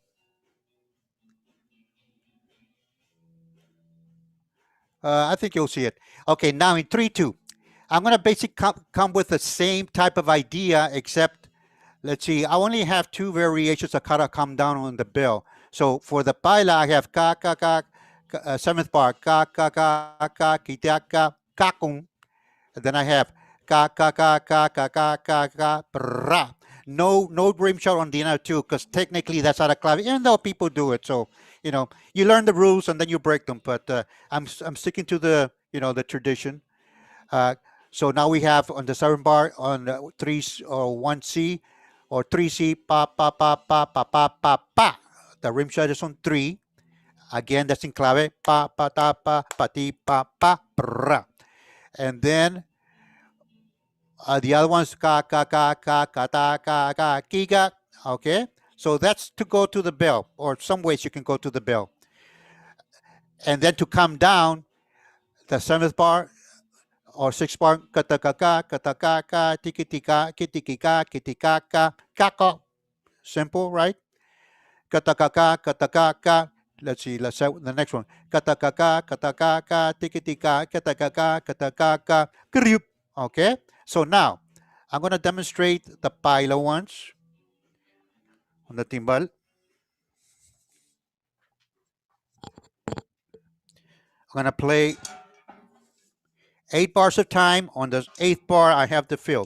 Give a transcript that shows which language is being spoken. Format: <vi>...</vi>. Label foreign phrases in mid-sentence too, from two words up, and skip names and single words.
<en>I think you'll see it. Okay, now in 3-2. I'm going to basically come with the same type of idea, except, let's see, I only have 2 variations that kind of come down on the bill. So for the paila, I have ka, ka, ka, seventh bar, ka, ka, ka, ka, kitaka, kakung. And then I have ka ka ka ka ka ka ka ka bra. No rim shot on the other two because technically that's not a clave, even though people do it. So you learn the rules and then you break them. But I'm sticking to the tradition. Uh, so now we have on the 7 bar on 3 or 1C, or 3C, pa, pa, pa, pa, pa, pa, pa, pa. The rim shot is on 3. Again, that's in clave, pa, pa, ta, pa, pa, ti, pa, pa, pra. And then the other one's ka, ka, ka, ka, ka, ta, ka, ka, kiga. Okay? So that's to go to the bell, or some ways you can go to the bell. And then to come down, the 7th bar or 6th bar, katakaka, katakaka, tikitika, kitikika, kitikaka, kako. Simple, right? Katakaka, katakaka. Let's see, let's say the next one. Katakaka, katakaka, tikitika, katakaka, katakaka, kriup. Okay? So now, I'm going to demonstrate the paila ones on the timbal. I'm going to play 8 bars of time. On the 8th bar, I have the fill.</en>